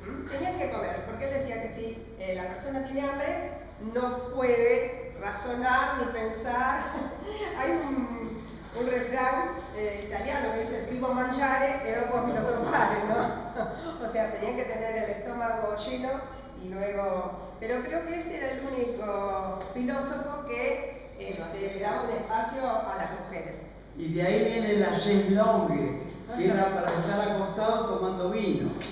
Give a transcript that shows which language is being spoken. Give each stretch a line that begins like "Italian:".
Spanish: Tenían que comer, porque él decía que si la persona tiene hambre, no puede razonar ni pensar. Hay un refrán italiano que dice
Italian: primo mangiare e dopo filosofare,
Spanish: ¿no? O sea, tenían que tener el estómago lleno y luego... Pero creo que este era el único filósofo que le daba un espacio a las mujeres. Y de ahí viene la chaise longue, que era para estar acostado tomando vino.